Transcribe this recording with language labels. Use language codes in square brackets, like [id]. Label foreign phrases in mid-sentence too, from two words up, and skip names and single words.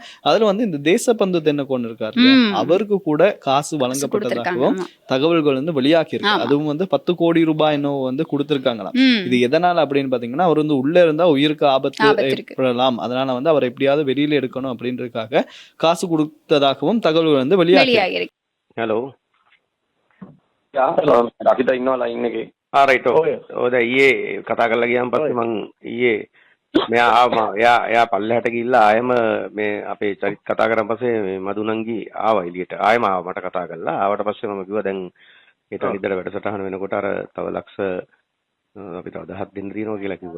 [ta] அதுல வந்து இந்த தேசபந்து தென்னக்கோன் இருக்காரு அவருக்கு கூட காசு வழங்கப்பட்டதாகவும் தகவல்கள் வந்து வெளியாகி இருக்கு. அதுவும் வந்து 10 கோடி ரூபாய் இன்னும் வந்து கொடுத்திருக்காங்களாம். இது எதனால அப்படின்னு பாத்தீங்கன்னா அவர் வந்து உள்ள இருந்தா உயிருக்கு ஆபத்து ஏற்படலாம், அதனால வந்து அவர் எப்படியாவது வெளியில எடுக்கணும் அப்படின்றதுக்காக காசு கொடுத்ததாகவும் தகவல்கள் வந்து வெளியாகி. [si] ஹலோ අපිට ඉන්නවා ලයින් එකේ. රයිට් ඔය ඊයේ කතා කරලා ගියාම පස්සේ මං ඊයේ මෙයා පල්ලෙහාට ගිහිල්ලා ආයෙම මේ අපේ චරිත කතා කරන් පස්සේ මදුනංගි ආවා එළියට. ආයෙම ආවා මට කතා කරලා. ආවට පස්සේ මම කිව්වා දැන් ඒට ඉදලා වැඩසටහන වෙනකොට අර තව ලක්ෂ අපි තව 10ක් දෙන්න දිනවා කියලා කිව්වා.